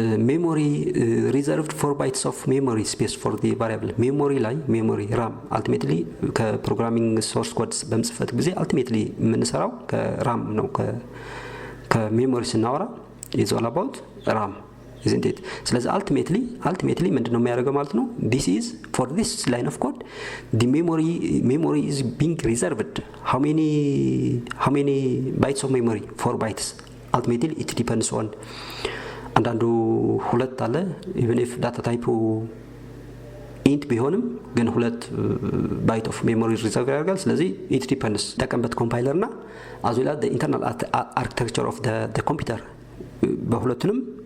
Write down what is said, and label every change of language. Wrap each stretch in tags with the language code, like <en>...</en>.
<en>memory reserved 4 bytes of memory space for the variable memory RAM ultimately</en> <am>ከፕሮግራሚንግ ሶርስ ኮድ በመጽፈት ጊዜ ultimately የምንሰራው ከRAM ነው ከሜሞሪ ስናወራ</am> <en>is all about RAM isn't it?</en> <am>ስለዚህ ultimately ምንድነው የሚያደርገው ማለት ነው?</am> <en>this is for this line of code the memory is being reserved how many bytes of memory 4 bytes ultimately it depends on</en> <am>አንዳንዱ ሁለት አለ even if data type int ቢሆንም ግን</am> <en>ሁለት byte of memory reserve ያደርጋል። ስለዚህ it depends</en> <am>ተቀምበት ኮምፓይለርና</am> <en>as well as the internal architecture of the computer</en> <am>በሁለቱንም</am>